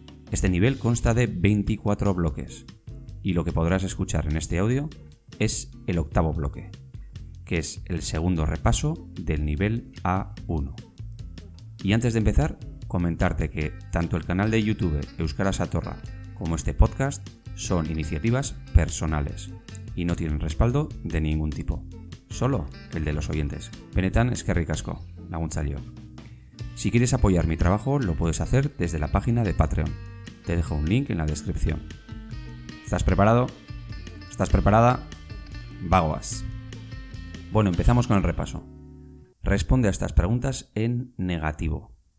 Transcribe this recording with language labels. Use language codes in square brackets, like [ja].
[es] Este nivel consta de 24 bloques y lo que podrás escuchar en este audio es el octavo bloque, que es el segundo repaso del nivel A1. Y antes de empezar, comentarte que tanto el canal de YouTube Euskara Satorra como este podcast son iniciativas personales y no tienen respaldo de ningún tipo, solo el de los oyentes. [eu] Benetan eskerrik asko, laguntzaileo. [es] Si quieres apoyar mi trabajo, lo puedes hacer desde la página de Patreon. Te dejo un link en la descripción. ¿Estás preparado? ¿Estás preparada? [eu] Vagoas. [es] Bueno, empezamos con el repaso. Responde a estas preguntas en negativo.